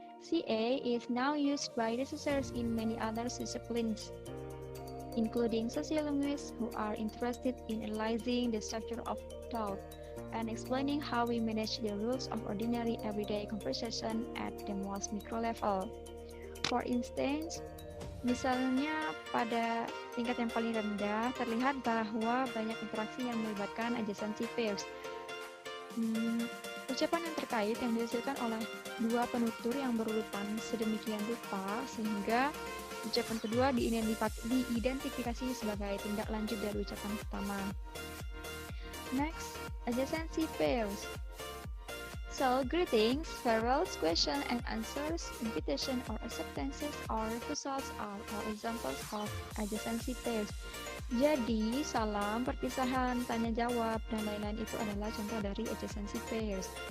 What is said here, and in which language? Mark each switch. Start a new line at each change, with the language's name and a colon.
English: CA is now used by researchers in many other disciplines, including sociolinguists who are interested in analyzing the structure of thought and explaining how we manage the rules of ordinary everyday conversation at the most micro level. For instance,
Indonesian: misalnya pada tingkat yang paling rendah terlihat bahwa banyak interaksi yang melibatkan adjacency pairs. Ucapan yang terkait yang dihasilkan oleh dua penutur yang berurutan sedemikian rupa sehingga ucapan kedua diidentifikasi sebagai tindak lanjut dari ucapan pertama.
English: Next, adjacency pairs. So, greetings, farewells, question and answers, invitation or acceptances or refusals are all examples of adjacency pairs.
Indonesian: Jadi, salam, perpisahan, tanya jawab, dan lain-lain itu adalah contoh dari adjacency pairs.